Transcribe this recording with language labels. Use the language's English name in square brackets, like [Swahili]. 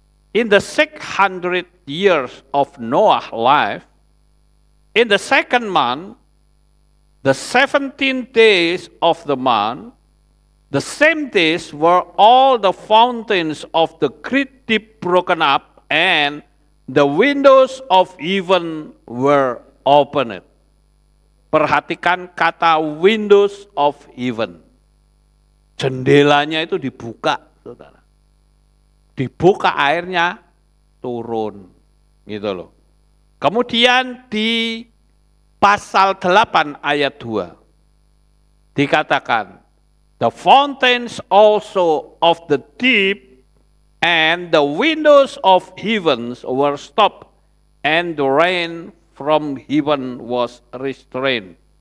[English] In the 600 years of Noah's life, in the second month, the 17 days of the month, the same days were all the fountains of the great deep broken up, and the windows of heaven were opened. [Indonesian] Perhatikan kata [English] windows of heaven. [Indonesian] Jendelanya itu dibuka, saudara. Dibuka airnya turun, gitu loh. Kemudian di pasal 8 ayat 2 dikatakan, [English] the fountains also of the deep and the windows of heavens were stopped, and the rain from heaven was restrained.